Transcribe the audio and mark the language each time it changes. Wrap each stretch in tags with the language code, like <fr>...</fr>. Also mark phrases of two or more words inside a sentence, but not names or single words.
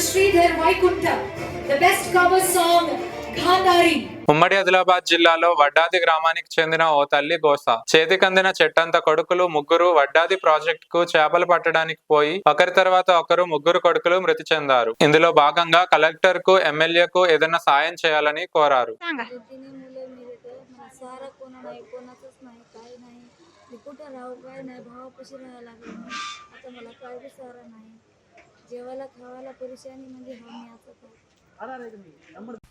<en>Sridhar Vaikunta, the best cover song, Gandhari.</en> <te>ఉమ్మడి ఆదిలాబాద్ జిల్లాలో వడ్డాది గ్రామానికి చెందిన ఓ తల్లి గోస చేతికందిన చెట్టంత కొడుకులు ముగ్గురు వడ్డాది ప్రాజెక్ట్ కు చేపలు పట్టడానికి పోయి ఒకరి తర్వాత ఒకరు ముగ్గురు కొడుకులు మృతి చెందారు. ఇందులో భాగంగా కలెక్టర్ కు, ఎమ్మెల్యేకు ఏదైనా సాయం చేయాలని కోరారు.</te> <mr>जेवायला खावायला परेशानी म्हणजे हा मी आता</mr>